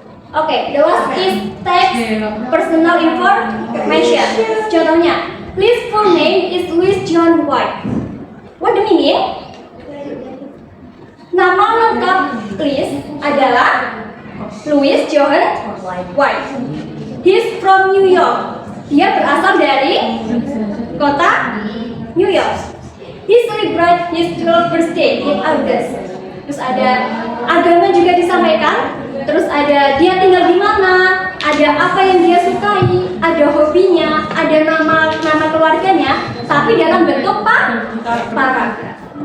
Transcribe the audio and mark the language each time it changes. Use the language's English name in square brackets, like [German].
[English] Oke, the last is text personal information. [Indonesian] Contohnya, [English] his full name is Louis John White. What the meaning? [Indonesian] Nama lengkap Louis adalah Louis John White. [English] He's from New York. [Indonesian] Dia berasal dari kota New York. [English] He celebrates his 12th birthday in August. [Indonesian] Terus ada agama juga disampaikan. Terus ada dia tinggal di mana, ada apa yang dia sukai, ada hobinya, ada nama keluarganya, tapi dalam bentuk paragraf.